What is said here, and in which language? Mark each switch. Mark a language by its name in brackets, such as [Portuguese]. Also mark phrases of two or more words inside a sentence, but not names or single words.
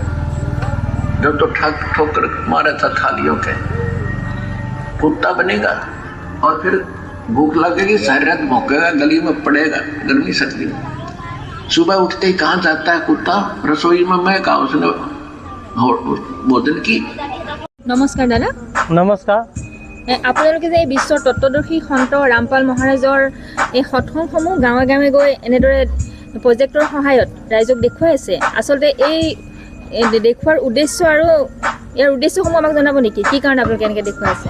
[Hindi] जब तो ठोकर मारा था थालियों के, कुत्ता बनेगा। और फिर भूख लगेगी, सारी रात भौंकेगा, गली में पड़ेगा गर्मी सर्दी में। सुबह उठते ही कहाँ जाता है कुत्ता? रसोई में। मैं कहा उसने भोजन की। नमस्कार दादा। नमस्कार। [Assamese] আপোনালোকে যে বিশ্বৰ তত্ত্বদৰ্শী সন্ত ৰামপাল মহাৰাজৰ এই সৎসংগসমূহ গাঁৱে গাঁৱে গৈ এনেদৰে প্ৰজেক্টৰ সহায়ত ৰাইজক দেখুৱাই আছে, আচলতে এই দেখুৱাৰ উদ্দেশ্য আৰু ইয়াৰ উদ্দেশ্যসমূহ আমাক জনাব নেকি? কি কাৰণে আপোনালোকে এনেকৈ দেখুৱাই আছে?